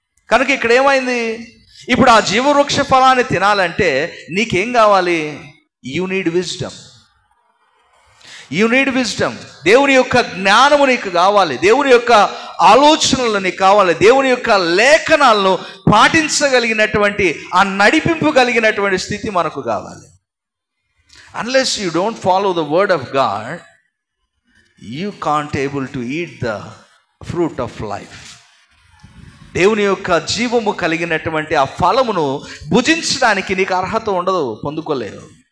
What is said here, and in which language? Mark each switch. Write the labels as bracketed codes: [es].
[te] కనుక ఇక్కడ ఏమైంది, ఇప్పుడు ఆ జీవవృక్ష ఫలాన్ని తినాలంటే నీకేం కావాలి? [en] You need wisdom. You need wisdom. [te] దేవుని యొక్క జ్ఞానము నీకు కావాలి, దేవుని యొక్క ఆలోచనలు నీకు కావాలి, దేవుని యొక్క లేఖనాలను పాటించగలిగినటువంటి ఆ నడిపింపు కలిగినటువంటి స్థితి మనకు కావాలి. [en] Unless you don't follow the word of God, you can't able to eat the fruit of life. [te] దేవుని యొక్క జీవము కలిగినటువంటి ఆ ఫలమును భుజించడానికి నీకు అర్హత ఉండదు, పొందుకోలేవు.